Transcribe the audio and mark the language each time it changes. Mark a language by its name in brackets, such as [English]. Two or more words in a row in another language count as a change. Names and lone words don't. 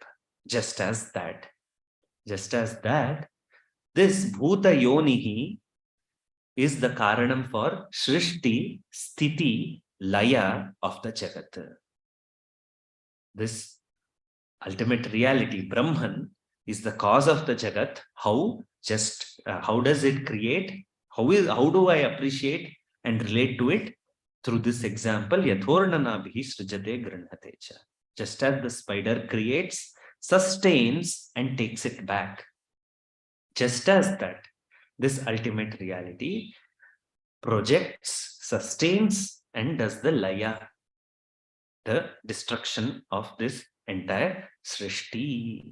[English] Just as that, this [Sanskrit] Bhuta Yonihi [English] is the Karanam for [Sanskrit] Shrishti, Sthiti, Laya [English] of the Jagat. This ultimate reality, Brahman, is the cause of the Jagat. How does it create? How do I appreciate and relate to it? Through this example, [Sanskrit] yathornanabhi srijate grihate cha. [English] Just as the spider creates, sustains, and takes it back. Just as that, this ultimate reality projects, sustains, and does the laya, the destruction of this entire srishti.